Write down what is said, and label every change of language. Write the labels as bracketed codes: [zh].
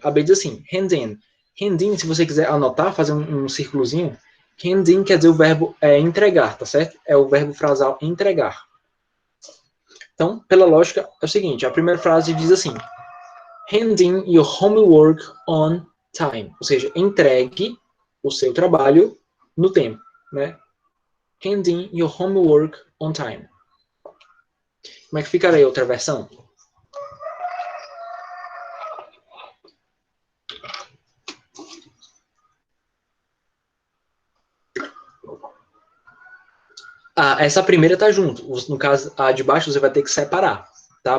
[pt] A B diz assim, hand in. Hand in, se você quiser anotar, fazer um círculozinho, hand in quer dizer o verbo entregar, tá certo? É o verbo frasal entregar. Então, pela lógica, é o seguinte, a primeira frase diz assim, [en] hand in your homework on time. [pt] Ou seja, entregue o seu trabalho no tempo, né? [en] Hand in your homework on time. [pt] Como é que ficaria a outra versão? Essa primeira tá junto. No caso, a de baixo você vai ter que separar, tá?